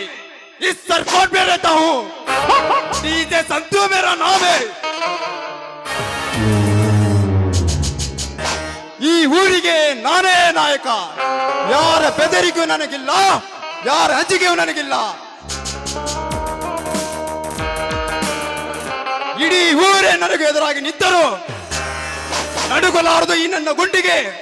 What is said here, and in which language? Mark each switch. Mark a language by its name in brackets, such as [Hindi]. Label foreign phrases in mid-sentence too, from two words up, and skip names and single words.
[Hindi] इस सरकोट में रहता हूँ। डीजे संतू मेरा नाम है। [Kannada] ಈ ಊರಿಗೆ ನಾನೇ ನಾಯಕ. ಯಾರ ಬೆದರಿಕೆಯೂ ನನಗಿಲ್ಲ, ಯಾರ ಅಂಜಿಕೆಯೂ ನನಗಿಲ್ಲ. ಇಡೀ ಊರೇ ನನಗೆ ಎದುರಾಗಿ ನಿಂತರು ನಡುಗಲಾರದು ಈ ನನ್ನ ಗುಂಡಿಗೆ.